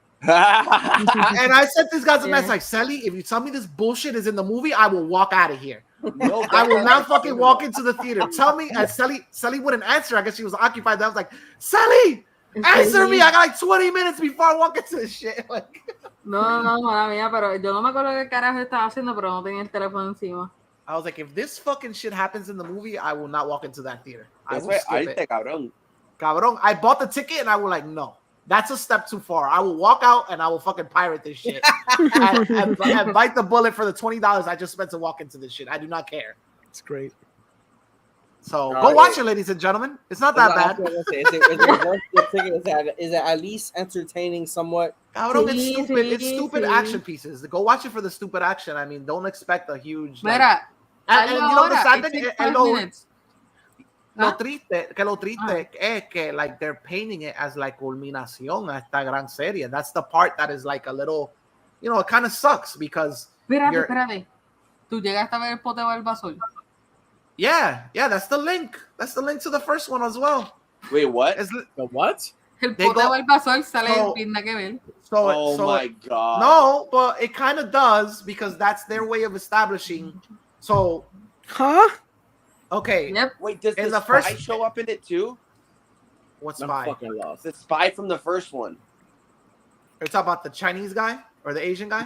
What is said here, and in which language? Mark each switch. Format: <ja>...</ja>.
<en>And I sent these guys a message like, Sally, if you tell me this bullshit is in the movie, I will walk out of here. No, I will not fucking walk into the theater. Tell me, and Sally wouldn't answer. I guess she was occupied. I was like, Sally, answer me. I got like 20 minutes before I walk into this shit. Like,</en> <es>no, mala mía, pero yo no me acuerdo qué carajo estaba haciendo, pero no tenía el teléfono encima.</es> <en>I was like, if this fucking shit happens in the movie, I will not walk into that theater. I will skip it. Cabrón, I bought the ticket and I was like, no, that's a step too far. I will walk out and I will fucking pirate this shit and bite the bullet for the $20 I just spent to walk into this shit. I do not care. It's great. So go watch it, ladies and gentlemen. It's not that bad. Is it at least entertaining somewhat? Cabrón, it's stupid. It's stupid action pieces. Go watch it for the stupid action. I mean, don't expect a huge.</en> <es>Mira, Lo triste es que</es> <en>like they're painting it as like</en> <es>culminación a esta gran serie.</es> <en>That's the part that is like a little, it kind of sucks because.</en> <es>Espérate. ¿Tú llegaste a ver el poteo del basol?</es> <en>Yeah, that's the link. That's the link to the first one as well. Wait, what? The what?</en> <es>El poteo del basol sale en pinta que ver.</es> <en>My God. No, but it kind of does because that's their way of establishing. So. Huh? Okay. Yep. Wait, does the spy show up in it too? What spy? I'm fucking lost. The spy from the first one. You're talking about the Chinese guy or the Asian guy?</en>